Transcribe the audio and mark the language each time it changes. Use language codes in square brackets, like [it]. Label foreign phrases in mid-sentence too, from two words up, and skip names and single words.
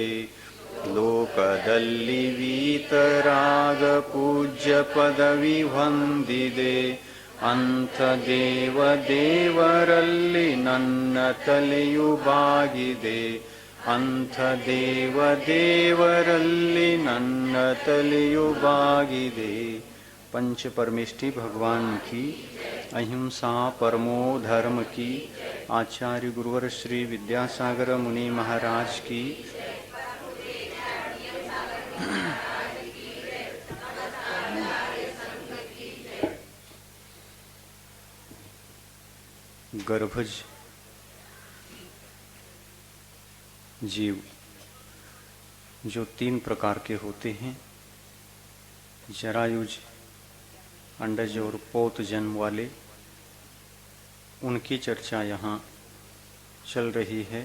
[kn] ಲೋಕದಲ್ಲಿ ವೀತರಾಗ ಪೂಜ್ಯ ಪದವಿ ಹೊಂದಿದೆ. ಅಂಥ ದೇವರಲ್ಲಿ ನನ್ನ ತಲೆಯು ಬಾಗಿದೆ. ಅಂಥ ದೇವರಲ್ಲಿ ನನ್ನ ತಲೆಯು ಬಾಗಿದೆ. [hi] पंच परमेष्टि भगवान की, अहिंसा परमो धर्म की, आचार्य गुरुवर श्री विद्यासागर मुनि महाराज की, गर्भज जीव जो तीन प्रकार के होते हैं, जरायुज, अंडज और पोत जन्म वाले, उनकी चर्चा यहाँ चल रही है।